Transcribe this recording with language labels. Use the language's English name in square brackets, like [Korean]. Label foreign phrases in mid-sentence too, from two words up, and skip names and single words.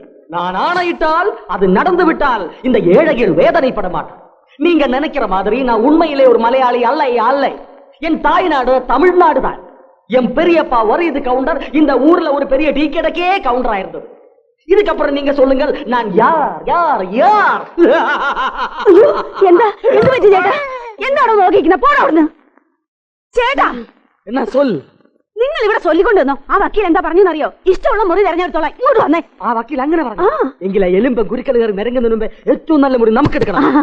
[Tamil] நான் ஆணையிட்டால் அது நடந்து விட்டால் இந்த ஏழைகள் வேதனைப்பட மாட்டார். நீங்க நினைக்கிற மாதிரி நான் உண்மையிலே ஒரு மலையாளி அல்ல அல்ல. என் தாய்நாடு தமிழ்நாடு தான். என் பெரியப்பா ஒரு இது கவுண்டர், இந்த ஊர்ல ஒரு பெரிய டீ கடைக்கே கவுண்டர் ஆயிருந்தது. இதுக்கப்புறம் நீங்க சொல்லுங்கள், நான் யார் யார் யார்? [Malayalam] എന്താണോ നോക്കിയിരിക്കുന്നത്? പോടാ അവിടുന്ന്. ചേട്ടാ [Tamil] എന്നാ சொல். [Malayalam] നിങ്ങൾ ഇവിടെ ചൊല്ലിക്കൊണ്ടുവന്നോ? ആ വക്കീൽ എന്താ പറഞ്ഞെന്നറിയോ? ഇഷ്ടമുള്ള മുറി തെരഞ്ഞെടുത്തോളാം. ഇങ്ങോട്ട് വന്നേ. ആ വക്കീൽ അങ്ങനെ പറഞ്ഞു. എങ്കിലെ എലുമ്പ ഗുരുക്കൾ കയറി നിരങ്ങുന്നതിന് മുമ്പേ ഏറ്റവും നല്ല മുറി നമുക്ക് എടുക്കണം.